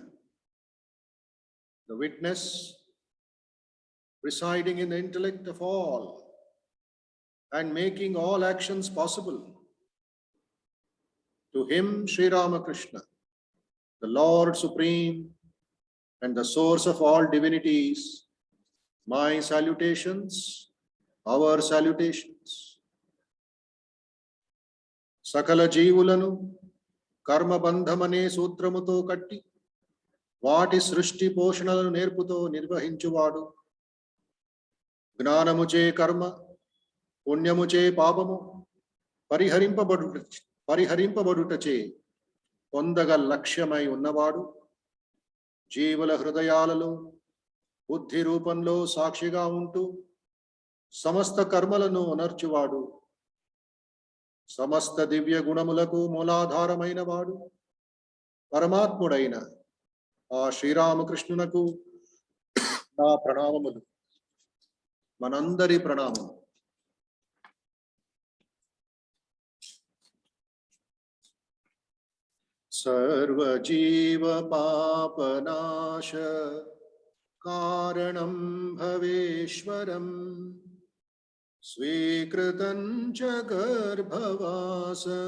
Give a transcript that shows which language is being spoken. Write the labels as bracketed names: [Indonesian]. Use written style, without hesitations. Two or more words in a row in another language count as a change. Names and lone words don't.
[English] The witness residing in the intellect of all and making all actions possible. To him, Sri Ramakrishna, the Lord Supreme and the source of all divinities, my salutations, our salutations. [Telugu] సకల జీవులను, కర్మ బంధమనే సూత్రముతో కట్టి, వాటి సృష్టి పోషణలను నేర్పుతో నిర్వహించువాడు, జ్ఞానముచే కర్మ, పుణ్యముచే పాపము, Pariharimpa పొందగ లక్ష్యమై ఉన్నవాడు జీవుల హృదయాలలో బుద్ధి రూపంలో సాక్షిగా ఉంటూ సమస్త కర్మలను అనర్చువాడు సమస్త దివ్య గుణములకు మూలాధారమైన వాడు పరమాత్ముడైన ఆ శ్రీరామకృష్ణునకు నా ప్రణామములు మనందరి ప్రణామములు. [Sanskrit] सर्वजीव पापनाश कारणं भवेश्वरं स्वीकृतं च गर्भवास